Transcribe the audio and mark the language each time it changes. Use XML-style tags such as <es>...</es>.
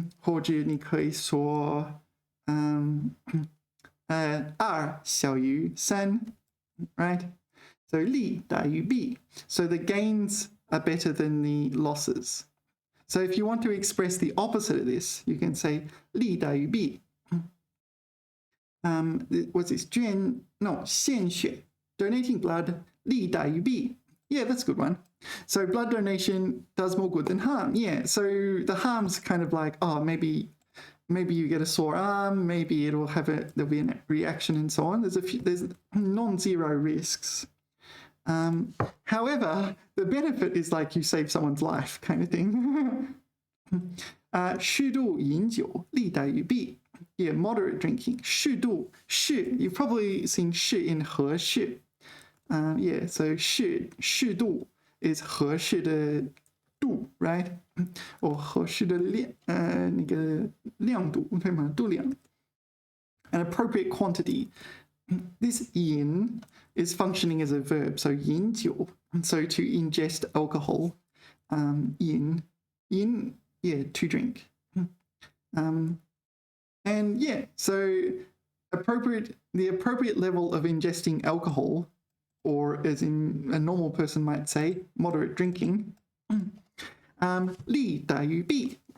<zh>或者你可以说2小于3 right?</zh> <en>So 利大于弊. So the gains are better than the losses. So if you want to express the opposite of this, you can say 利大于弊. What's this? 献血, donating blood, 利大于弊. Yeah, that's a good one. So blood donation does more good than harm. Yeah, so the harm's kind of like, oh, maybe you get a sore arm, maybe there'll be a reaction and so on. There's non-zero risks. However, the benefit is like you save someone's life kind of thing.</en> <zh>适度饮酒利大于弊.</zh> <en>Yeah, moderate drinking. 适度, 适, you've probably seen 适 in 合适. Yeah, so 适度 is 合适的度, right?</en> <zh>Or 合适的那个量度, 对吗？</zh> <en>度量.An appropriate quantity. This 饮 is functioning as a verb, so 饮酒, so to ingest alcohol. 饮, yeah, to drink. And yeah, so the appropriate level of ingesting alcohol, or as in a normal person might say, moderate drinking, 利大于弊.</en>